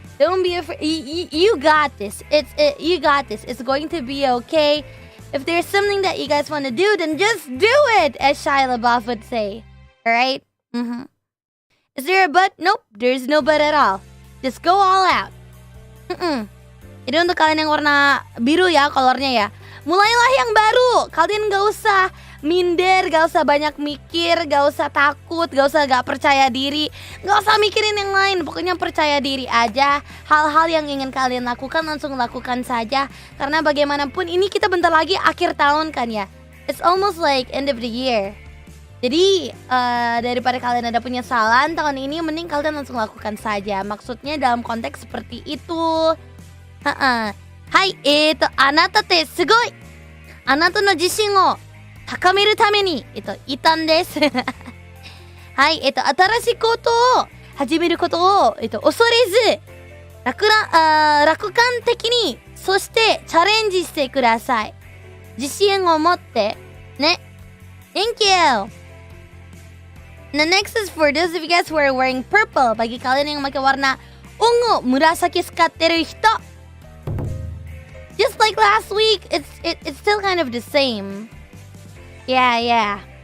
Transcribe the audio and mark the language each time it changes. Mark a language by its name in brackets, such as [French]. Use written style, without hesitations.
[English] Don't be afraid. You got this. You got this. It's going to be okay. If there's something that you guys want to do, then just do it, as Shia LaBeouf would say. Alright? Is there a but? Nope, there's no but at all. Just go all out. [Indonesian] Jadi untuk kalian yang warna biru ya, kolornya ya, mulailah yang baru. Kalian gak usah minder, gak usah banyak mikir, gak usah takut, gak usah gak percaya diri, gak usah mikirin yang lain. Pokoknya percaya diri aja. Hal-hal yang ingin kalian lakukan langsung lakukan saja. Karena bagaimanapun ini kita bentar lagi akhir tahun kan ya. [English] It's almost like end of the year. [Indonesian] Jadi daripada kalian ada penyesalan tahun ini, mending kalian langsung lakukan saja. Maksudnya dalam konteks seperti itu. [Japanese] Hai, anata te sugoi. Anata no jishin o 高めるために、いたんです。はい、新しいことを始めることを、恐れず、楽観的に、そしてチャレンジしてください。自信を持って、ね。 [English] Thank you! The next is for those of you guys who are wearing purple. [Indonesian] Bagi kalian yang pakai warna ungu, [Japanese] murasaki 使ってる人. [English] Just like last week, it's still kind of the same. Yeah.